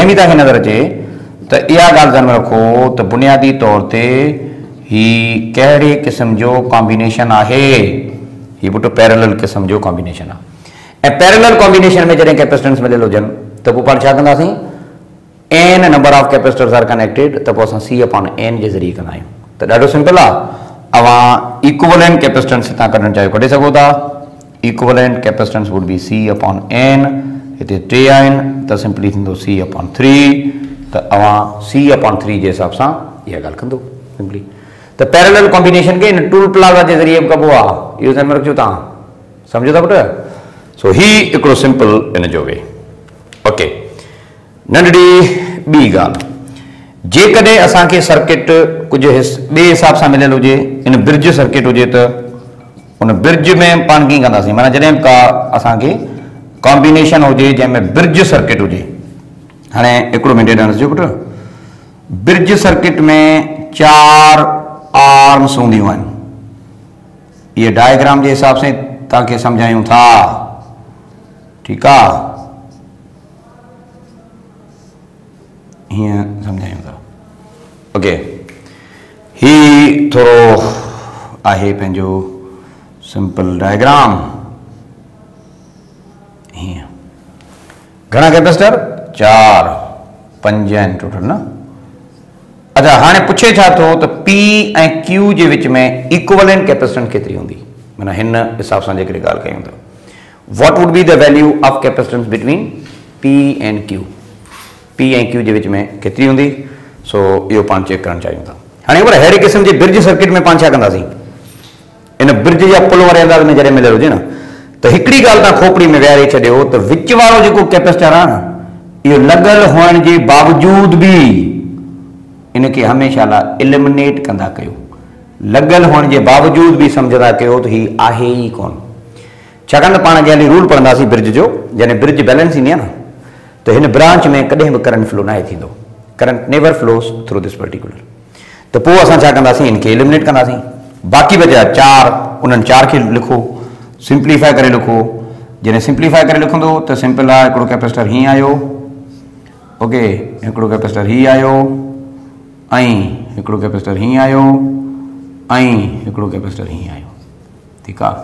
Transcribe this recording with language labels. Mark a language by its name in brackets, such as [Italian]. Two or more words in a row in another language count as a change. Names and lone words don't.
[Sindhi] बि तव्हांखे नज़र अचे त इहा ॻाल्हि ध्यान में रखो त बुनियादी तौर ते ही कहिड़े क़िस्म जो कॉम्बिनेशन आहे ही पुटु पैरेलल क़िस्म जो कॉम्बिनेशन आहे ऐं [English] parallel combination [Sindhi] में जॾहिं कैपेसिटेंस मिलियल हुजनि त पोइ पाण छा कंदासीं [English] n number of capacitors are [Sindhi] connected त पोइ असां C upon n जे ज़रिए कंदा आहियूं त ॾाढो सिंपल आहे अवां [English] equivalent capacitance [Sindhi] हितां कढणु चाहियो कढी सघो था [English] equivalent capacitance would be C upon n [Sindhi] हिते टे आहिनि त सिंपली थींदो C upon 3 त अवां C upon 3 जे हिसाब सां इहा ॻाल्हि कंदो सिंपली त [English] parallel combination [Sindhi] खे इन टूल प्लाज़ा जे ज़रिए बि कबो आहे इहो ध्यान में रखिजो तव्हां सम्झो था पुटु सो ही हिकिड़ो सिंपल इन जो वे ओके नंढड़ी ॿी ॻाल्हि जेकॾहिं असांखे सर्किट कुझु ॿिए हिसाब सां मिलियल हुजे इन [English] bridge circuit [Sindhi] हुजे त उन ब्रिज में पाण कीअं कंदासीं माना जॾहिं का असांखे कॉम्बिनेशन हुजे जंहिंमें [English] bridge circuit [Sindhi] हुजे हाणे हिकिड़ो मिनट ॾिसजो पुटु [English] bridge circuit [Sindhi] में 4 आर्म्स हूंदियूं आहिनि इहे डायग्राम जे हिसाब सां तव्हांखे सम्झायूं था ठीकु आहे हीअं सम्झायूं था ओके ही थोरो आहे पंहिंजो सिंपल डायग्राम हीअं घणा कैपेसिटर 4 5 आहिनि टोटल न अच्छा हाणे पुछे छा थो त P ऐं Q जे विच में [English] equivalent capacitance [Sindhi] केतिरी हूंदी माना हिन हिसाब सां जेकॾहिं ॻाल्हि कयूं था [English] What would be the value of capacitance between P [Sindhi] एंड Q P ऐं Q जे विच में केतिरी हूंदी सो इहो पाण चेक करणु चाहियूं था हाणे ख़बर अहिड़े क़िस्म जे [English] bridge circuit [Sindhi] में पाण छा कंदासीं इन ब्रिज जा पुल वारे अंदाज़ में जॾहिं मिलियल हुजे न त हिकिड़ी ॻाल्हि तव्हां खोपड़ी में विहारे छॾियो त विच वारो जेको कैपेसिटर आहे न इहो लॻल हुअण जे बावजूद बि इनखे हमेशह लाइ एलिमिनेट कंदा कयो लॻल हुअण जे बावजूद बि सम्झंदा कयो त हीउ आहे ई कोन छाकाणि त पाण जंहिं रूल पढ़ंदासीं ब्रिज जो जॾहिं ब्रिज बैलेंस ईंदी आहे न तो इन ब्रांच में कॾहिं बि करंट फ्लो न थींदो [English] current never flows through this particular [Sindhi] तो पोइ असां छा कंदासीं इनखे एलिमिनेट कंदासीं बाक़ी बचा 4 उन्हनि 4 खे लिखो सिंप्लीफाई करे लिखो जॾहिं सिंप्लीफाई करे लिखंदो तो सिंपल आहे हिकिड़ो कैपेसिटर हीअं आयो ओके हिकिड़ो कैपेसिटर ही आयो ऐं हिकिड़ो कैपेसिटर ही आयो ऐं हिकिड़ो कैपेसिटर ही आयो ठीकु आहे।